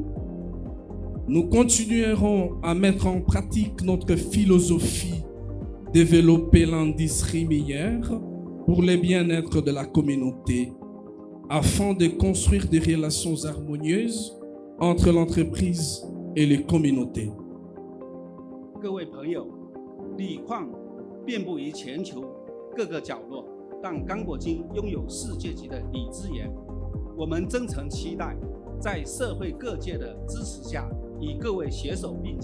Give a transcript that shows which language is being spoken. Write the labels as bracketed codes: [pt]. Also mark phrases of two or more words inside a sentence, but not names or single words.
[fr] Nous continuerons à mettre en pratique notre philosophie, développer l'industrie minière pour le bien-être de la communauté, afin de construire des relations harmonieuses entre l'entreprise et les communautés. [zh] 各位朋友，锂矿遍布于全球各个角落，但刚果金拥有世界级的锂资源。我们真诚期待在社会各界的支持下，与各位携手并